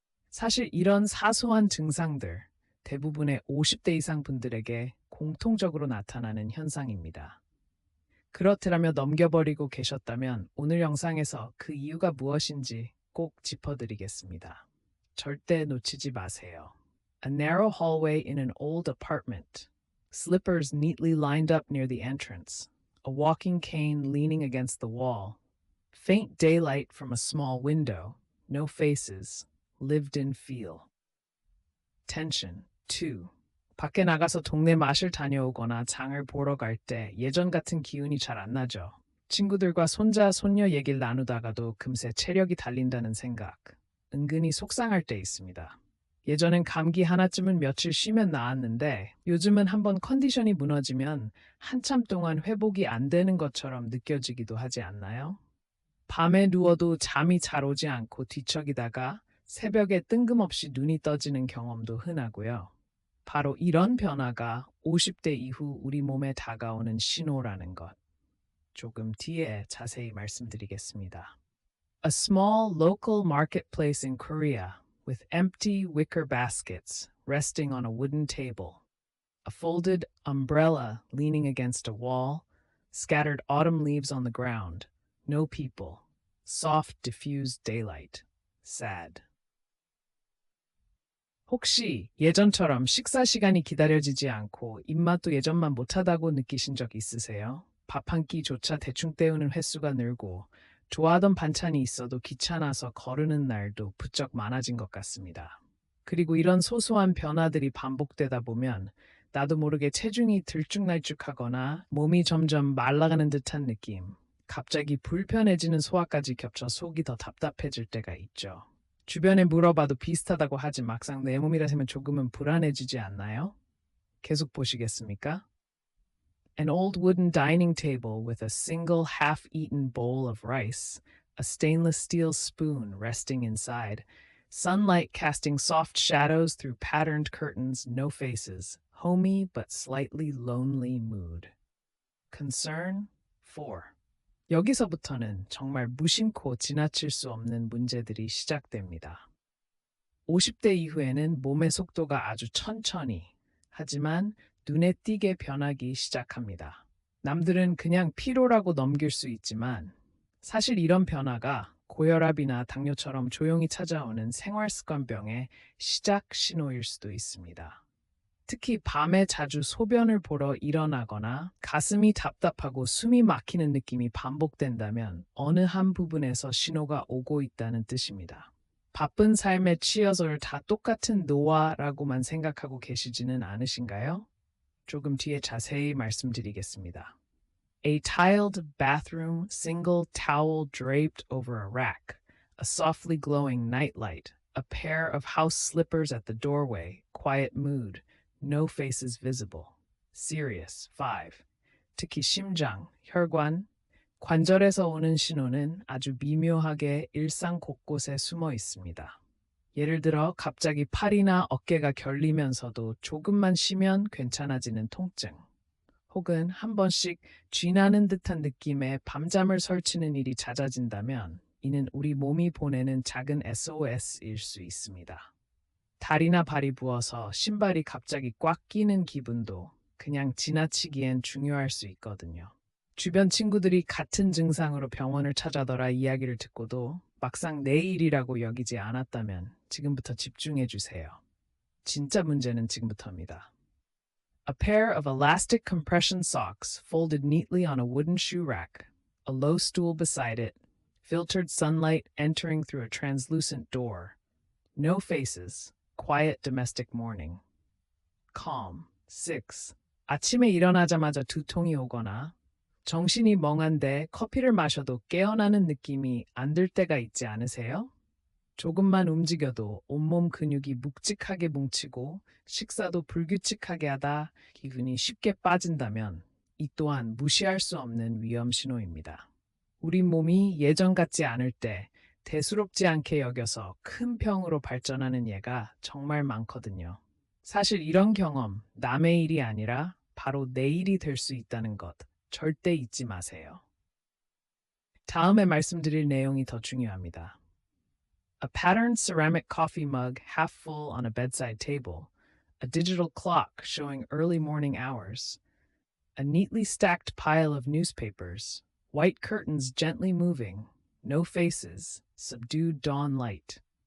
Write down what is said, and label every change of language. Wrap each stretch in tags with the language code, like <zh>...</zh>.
<ko>사실 이런 사소한 증상들 대부분의 50대 이상 분들에게 공통적으로 나타나는 현상입니다. 그렇더라며 넘겨버리고 계셨다면 오늘 영상에서 그 이유가 무엇인지 꼭 짚어드리겠습니다. 절대 놓치지 마세요.</ko> <en>A narrow hallway in an old apartment. Slippers neatly lined up near the entrance. A walking cane leaning against the wall. Faint daylight from a small window. No faces. Lived-in feel. Tension. 2.</en> <ko>밖에 나가서 동네 마실 다녀오거나 장을 보러 갈 때 예전 같은 기운이 잘 안 나죠. 친구들과 손자, 손녀 얘기를 나누다가도 금세 체력이 달린다는 생각. 은근히 속상할 때 있습니다. 예전엔 감기 하나쯤은 며칠 쉬면 나았는데 요즘은 한번 컨디션이 무너지면 한참 동안 회복이 안 되는 것처럼 느껴지기도 하지 않나요? 밤에 누워도 잠이 잘 오지 않고 뒤척이다가 새벽에 뜬금없이 눈이 떠지는 경험도 흔하고요. 바로 이런 변화가 50대 이후 우리 몸에 다가오는 신호라는 것. 조금 뒤에 자세히 말씀드리겠습니다.</ko> <en>A small local marketplace in Korea with empty wicker baskets resting on a wooden table. A folded umbrella leaning against a wall. Scattered autumn leaves on the ground. No people. Soft, diffused daylight. Sad.</en> <ko>혹시 예전처럼 식사 시간이 기다려지지 않고 입맛도 예전만 못하다고 느끼신 적 있으세요? 밥 한 끼조차 대충 때우는 횟수가 늘고 좋아하던 반찬이 있어도 귀찮아서 거르는 날도 부쩍 많아진 것 같습니다. 그리고 이런 소소한 변화들이 반복되다 보면 나도 모르게 체중이 들쭉날쭉하거나 몸이 점점 말라가는 듯한 느낌, 갑자기 불편해지는 소화까지 겹쳐 속이 더 답답해질 때가 있죠. 주변에 물어봐도 비슷하다고 하지 막상 내 몸이라면 조금은 불안해지지 않나요? 계속 보시겠습니까?</ko> <en>An old wooden dining table with a single half-eaten bowl of rice, a stainless steel spoon resting inside, sunlight casting soft shadows through patterned curtains, no faces, homey but slightly lonely mood. Concern 4.</en> <ko>여기서부터는 정말 무심코 지나칠 수 없는 문제들이 시작됩니다. 50대 이후에는 몸의 속도가 아주 천천히, 하지만 눈에 띄게 변하기 시작합니다. 남들은 그냥 피로라고 넘길 수 있지만 사실 이런 변화가 고혈압이나 당뇨처럼 조용히 찾아오는 생활습관병의 시작 신호일 수도 있습니다. 특히 밤에 자주 소변을 보러 일어나거나 가슴이 답답하고 숨이 막히는 느낌이 반복된다면 어느 한 부분에서 신호가 오고 있다는 뜻입니다. 바쁜 삶에 치여서 다 똑같은 노화라고만 생각하고 계시지는 않으신가요? 조금 뒤에 자세히 말씀드리겠습니다.</ko> <en>A tiled bathroom, single towel draped over a rack, a softly glowing nightlight, A pair of house slippers at the doorway, quiet mood, no faces visible. Serious. 5.</en> <ko>특히 심장, 혈관, 관절에서 오는 신호는 아주 미묘하게 일상 곳곳에 숨어 있습니다. 예를 들어 갑자기 팔이나 어깨가 결리면서도 조금만 쉬면 괜찮아지는 통증. 혹은 한 번씩 쥐나는 듯한 느낌에 밤잠을 설치는 일이 잦아진다면 이는 우리 몸이 보내는 작은 SOS일 수 있습니다. 다리나 발이 부어서 신발이 갑자기 꽉 끼는 기분도 그냥 지나치기엔 중요할 수 있거든요. 주변 친구들이 같은 증상으로 병원을 찾아더라 이야기를 듣고도 막상 내 일이라고 여기지 않았다면 지금부터 집중해 주세요. 진짜 문제는 지금부터입니다.</ko> <en>A pair of elastic compression socks folded neatly on a wooden shoe rack, a low stool beside it, filtered sunlight entering through a translucent door. No faces, quiet domestic morning. Calm. 6.</en> <ko>아침에 일어나자마자 두통이 오거나 정신이 멍한데 커피를 마셔도 깨어나는 느낌이 안 들 때가 있지 않으세요? 조금만 움직여도 온몸 근육이 묵직하게 뭉치고 식사도 불규칙하게 하다 기분이 쉽게 빠진다면 이 또한 무시할 수 없는 위험 신호입니다. 우리 몸이 예전 같지 않을 때 대수롭지 않게 여겨서 큰 병으로 발전하는 예가 정말 많거든요. 사실 이런 경험, 남의 일이 아니라 바로 내 일이 될 수 있다는 것 절대 잊지 마세요. 다음에 말씀드릴 내용이 더 중요합니다.</ko> <en>A patterned ceramic coffee mug half full on a bedside table, a digital clock showing early morning hours, a neatly stacked pile of newspapers, white curtains gently moving, no faces, subdued dawn light.</en>